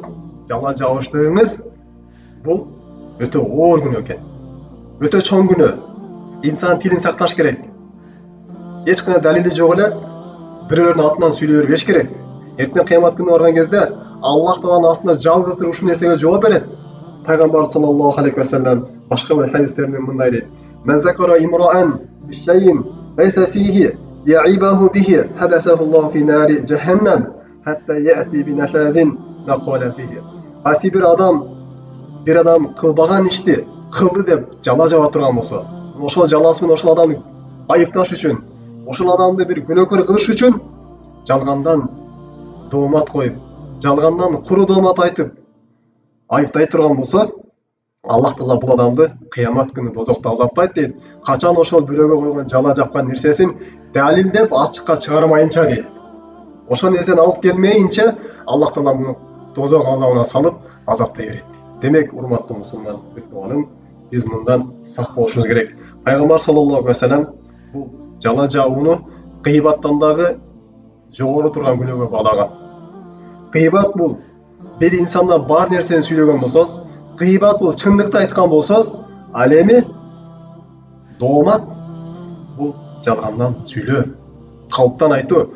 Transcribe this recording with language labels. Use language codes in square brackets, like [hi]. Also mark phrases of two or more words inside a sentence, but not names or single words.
[ky] Жала жабыштыгыңыз бул өтө оор күнөө экен. Өтө чоң күнөө. İnsan tilin сакташ керек. Эч кандай далили жок эле бирөөлөрдүн атынан сүйлөй бербеш керек. Эртең кыямат күнү барган кезде Аллах Тааланын астында жалгыз туруп ушул нерсеге жооп берет. [ar] Пайгамбар صلى الله عليه وسلم [ky] башка бир хадистеринде мындай дейт: [ar] "من ذكر امرأ بشيء ليس فيه يعيبه به حبسه الله في نار جهنم حتى يأتي بنفاذ ما قال فيه." [ky] Аси bir adam кылбаган ишти кылды деп жала жаба турган болсо, ошол жаласы менен ошол адамды айыпташ үчүн, ошол адамды бир күнөөкөр кылыш үчүн жалгандан доомат коюп, жалгандан куру доомат айтып айыптай турган болсо, Аллах Таала бул адамды кыямат күнү дозокто азаптайт дейт. Качан ошол бирөөгө койгон жала жапкан нерсесин далилдеп ачыкка чыгармайынча дейт. Ошол нерсени алып келмейинче Аллах Таала муну дозок азабына салып азаптай берет. Демек, урматтуу мусулман бир тууганым, биз мындан сак болушубуз керек. Пайгамбар [ar] صلى الله عليه وسلم [ky] бул жала жабууну кыйбаттан дагы жогору турган күнөөгө балаган. Кыйбат бул бир инсанда бар нерсени сүйлөгөн болсоз, кыйбат бул чындыкты айткан болсоз, ал эми доомат бул жалгандан сүйлөө, калптан айтуу.